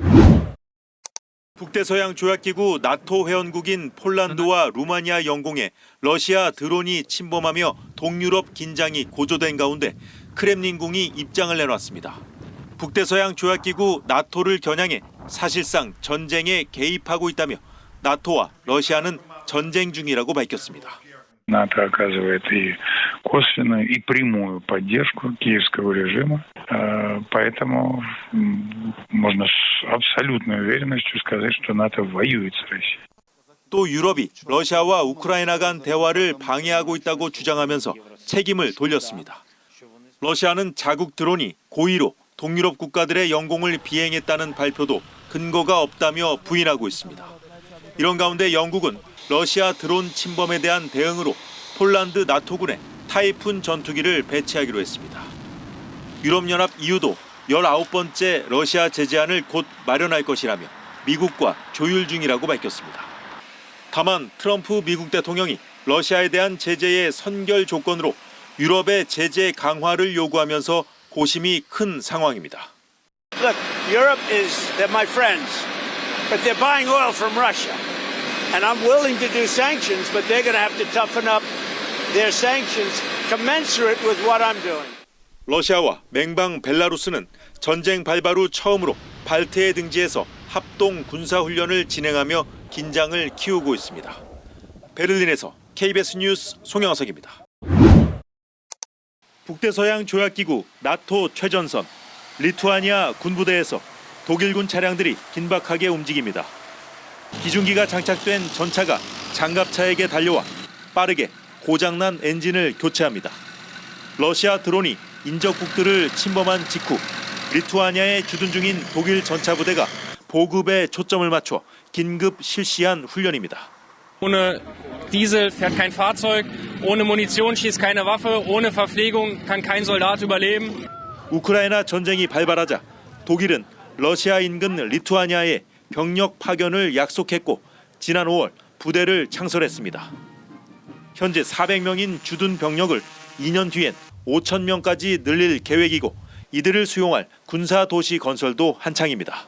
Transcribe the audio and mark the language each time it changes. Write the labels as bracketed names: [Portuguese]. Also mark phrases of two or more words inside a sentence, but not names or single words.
[Korean] 북대서양 조약기구 나토 회원국인 폴란드와 루마니아 영공에 러시아 드론이 침범하며 동유럽 긴장이 고조된 가운데 크렘린궁이 입장을 내놨습니다. 북대서양 조약기구 나토를 겨냥해 사실상 전쟁에 개입하고 있다며 나토와 러시아는 전쟁 중이라고 밝혔습니다. [Russian] НАТО оказывает и косвенную, и прямую поддержку киевского режима, поэтому можно с абсолютной уверенностью сказать, что НАТО воюет с Россией. [Korean] 또 유럽이 러시아와 우크라이나 간 대화를 방해하고 있다고 주장하면서 책임을 돌렸습니다. 러시아는 자국 드론이 고의로 동유럽 국가들의 영공을 비행했다는 발표도 근거가 없다며 부인하고 있습니다. 이런 가운데 영국은 러시아 드론 침범에 대한 대응으로 폴란드 나토군에 타이푼 전투기를 배치하기로 했습니다. 유럽연합 EU도 19번째 러시아 제재안을 곧 마련할 것이라며 미국과 조율 중이라고 밝혔습니다. 다만 트럼프 미국 대통령이 러시아에 대한 제재의 선결 조건으로 유럽의 제재 강화를 요구하면서 고심이 큰 상황입니다. [English] Look, Europe they're my friends, but they're buying oil from Russia. And I'm willing to do sanctions, but they're going to have to toughen up their sanctions commensurate with what I'm doing. [Korean] 러시아와 맹방 벨라루스는 전쟁 발발 후 처음으로 발트해 등지에서 합동 군사훈련을 진행하며 긴장을 키우고 있습니다. 베를린에서 KBS 뉴스 송영석입니다. 북대서양 조약기구 나토 최전선 리투아니아 군부대에서 독일군 차량들이 긴박하게 움직입니다. 기중기가 장착된 전차가 장갑차에게 달려와 빠르게 고장난 엔진을 교체합니다. 러시아 드론이 인접국들을 침범한 직후 리투아니아에 주둔 중인 독일 전차부대가 보급에 초점을 맞춰 긴급 실시한 훈련입니다. [German] Ohne Diesel fährt kein Fahrzeug, ohne Munition schießt keine Waffe, ohne Verpflegung kann kein Soldat überleben. [Korean] 우크라이나 전쟁이 발발하자 독일은 러시아 인근 리투아니아에 병력 파견을 약속했고 지난 5월 부대를 창설했습니다. 현재 400명인 주둔 병력을 2년 뒤엔 5,000명까지 늘릴 계획이고 이들을 수용할 군사도시 건설도 한창입니다.